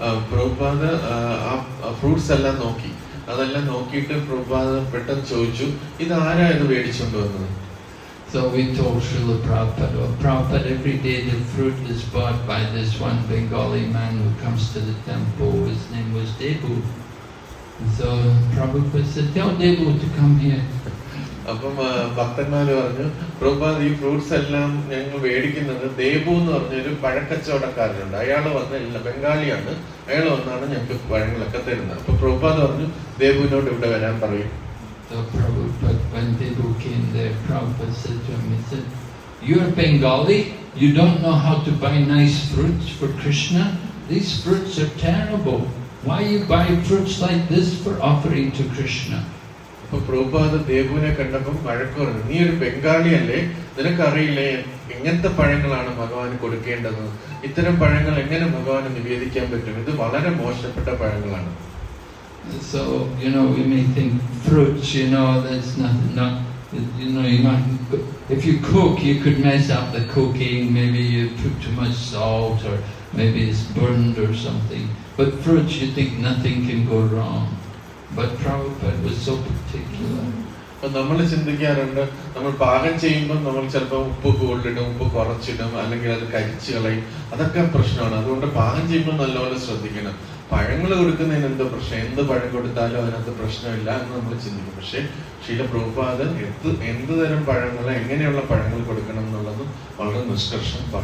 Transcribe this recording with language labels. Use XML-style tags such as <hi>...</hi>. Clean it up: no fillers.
<ml>പ്രഭുപാദ് ആ ഫ്രൂട്ട്സ് എല്ലാം നോക്കി, അതെല്ലാം നോക്കിയിട്ട് പ്രഭുപാദ് പെട്ടെന്ന് ചോദിച്ചു, ഇത് ആരാ ഇത് മേടിച്ചോണ്ട് വന്നത്?</ml> <en>So we told Srila Prabhupada, oh Prabhupada, every day the fruit is bought by this one Bengali man who comes to the temple. His name was Debu. And so Prabhupada said, tell Debu to come here.</en> <ml>അപ്പം ഭക്തന്മാര് പറഞ്ഞു, പ്രഭുപാദ് ഈ fruits എല്ലാം ഞങ്ങൾ മേടിക്കുന്നത് ദേബു എന്ന് പറഞ്ഞൊരു പഴക്കച്ചവടക്കാരനുണ്ട്, അയാള് വന്ന ബംഗാളിയാണ്, അയാൾ വന്നാണ് ഞങ്ങൾക്ക് പഴങ്ങളൊക്കെ തരുന്നത്. അപ്പൊ പ്രഭുപാദ് പറഞ്ഞു ദേബുവിനോട് ഇവിടെ വരാൻ പറയും.</ml> <en>So Prabhupada, when Debu came there, Prabhupada said to him, he said, you're Bengali, you don't know how to buy nice fruits for Krishna? These fruits are terrible. Why you buy fruits like this for offering to Krishna?</en> <ml>അപ്പൊ പ്രഭുപാദ് ദേബുവിനെ കണ്ടപ്പം വഴക്ക് പറഞ്ഞു, നീ ഒരു ബംഗാളിയല്ലേ, നിനക്കറിയില്ലേ എങ്ങനത്തെ പഴങ്ങളാണ് ഭഗവാന് കൊടുക്കേണ്ടത്, ഇത്തരം പഴങ്ങൾ എങ്ങനെ ഭഗവാന് നിവേദിക്കാൻ പറ്റും, ഇത് വളരെ മോശപ്പെട്ട പഴങ്ങളാണ്.</ml> <en>So, we may think fruits, there's nothing, you're not, if you cook, you could mess up the cooking, maybe you put too much salt, or maybe it's burned or something. But fruits, you think nothing can go wrong. But Prabhupada was so particular.</en> <ml>അപ്പൊ നമ്മൾ ചിന്തിക്കാറുണ്ട്, നമ്മൾ പാകം ചെയ്യുമ്പോൾ നമ്മൾ ചിലപ്പോൾ ഉപ്പ് കൂടുതലിടും, ഉപ്പ് കുറച്ചിടും, അല്ലെങ്കിൽ അത് കരിച്ചു കളയും. അതൊക്കെ പ്രശ്നമാണ്. അതുകൊണ്ട് പാകം ചെയ്യുമ്പോൾ നല്ലപോലെ ശ്രദ്ധിക്കണം. പഴങ്ങൾ കൊടുക്കുന്നതിന് എന്താ പ്രശ്നം? എന്ത് പഴം കൊടുത്താലും അതിനകത്ത് പ്രശ്നമില്ല എന്ന് നമ്മൾ ചിന്തിക്കും. പക്ഷെ ശീല പ്രഭുപാദ എന്ത് തരം പഴങ്ങൾ, എങ്ങനെയുള്ള പഴങ്ങൾ കൊടുക്കണം എന്നുള്ളത് വളരെ നിഷ്കർഷം</ml>